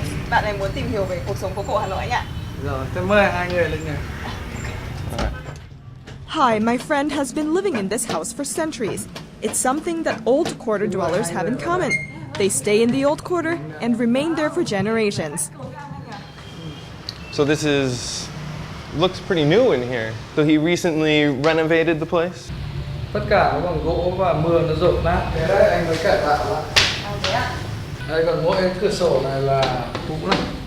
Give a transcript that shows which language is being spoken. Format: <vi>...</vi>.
<vi>Bạn này muốn tìm hiểu về cuộc sống phố cổ Hà Nội anh ạ. Rồi, tôi mời hai người lên này.</vi> <en>Hi, my friend has been living in this house for centuries. It's something that Old Quarter dwellers have in common. They stay in the Old Quarter and remain there for generations. So this looks pretty new in here. So he recently renovated the place?</en> <vi>Tất cả nó bằng gỗ và mưa nó rột nát. Thế đấy, anh mới cải tạo lại. Thế ạ? Đây còn mỗi cái cửa sổ này là cũ lắm.</vi>